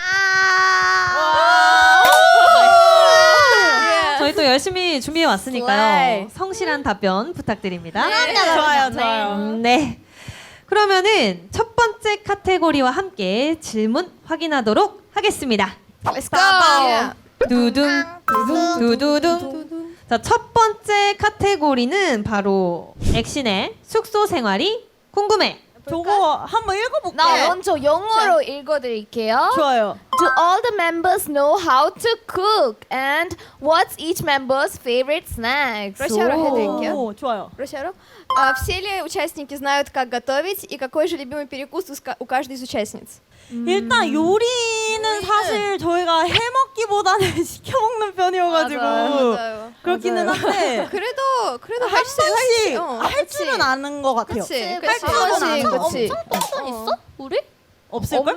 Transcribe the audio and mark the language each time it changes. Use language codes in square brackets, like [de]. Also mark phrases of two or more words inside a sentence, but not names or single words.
[ko] 저희 또 열심히 준비해 왔으니까요. 성실한 답변 부탁드립니다. 좋아요. 네. 그러면은 첫 번째 카테고리와 함께 질문 확인하도록 하겠습니다. [en] Let's go. [ko] 두둥 두두둥. 자, 첫 번째 카테고리는 바로 액신의 숙소 생활이 궁금해. 저거 한번 읽어볼게요. 나 먼저 영어로 읽어드릴게요. 좋아요. [en] Do all the members know how to cook? And what's each member's favorite snacks? [ko] 러시아로 해드릴게요. 오, 좋아요. Рушаров. [ru] Все ли участники знают, как готовить и какой же любимый перекус у каждой из участниц? [ko] 일단 요리는 사실 저희가 해먹기보다는 시켜먹는 편이어가지고 맞아요. 그렇기는 한데 그래도 한 번씩 할 그치. 줄은 아는 것 같아요. 그치. 할 그치. 줄은 아는 것 그치. 같아요. 똥손 있어? 우리? 없을걸?